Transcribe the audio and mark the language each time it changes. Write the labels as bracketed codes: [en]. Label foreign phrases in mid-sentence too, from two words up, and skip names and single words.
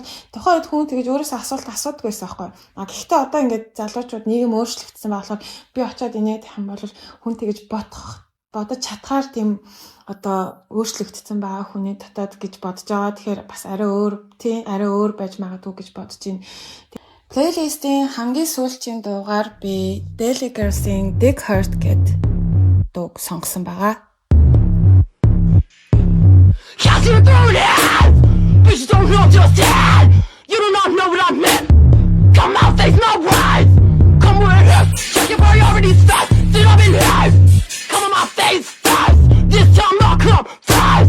[mn] Тухайн үед хүн тэгэж өөрөөсөө асуулт асуудаг байсан байхгүй. Гэхдээ одоо ингэж залуучууд нийгэм өөрчлөгдсөн болохоор би очиод энийг тах юм бол хүн тэгэж бодож чадхаар тийм одоо өөрчлөгдсөн байгаа хүний дотоод гэж бодож байгаа. Тэгэхээр бас арай өөр байж магадгүй гэж бодож байна. Плейлистийн хамгийн сүүлчийн дуугаар би Daily Girls-ийн Dig Hurt гэдэг дууг сонгосон байгаа. [en] Cause you're doing it, but you don't know just yet. You do not know what I meant. Come out, face my words. Come where it hurts. Check your priorities fast. Sit up in here. Come on my face fast. This time I'll come fast.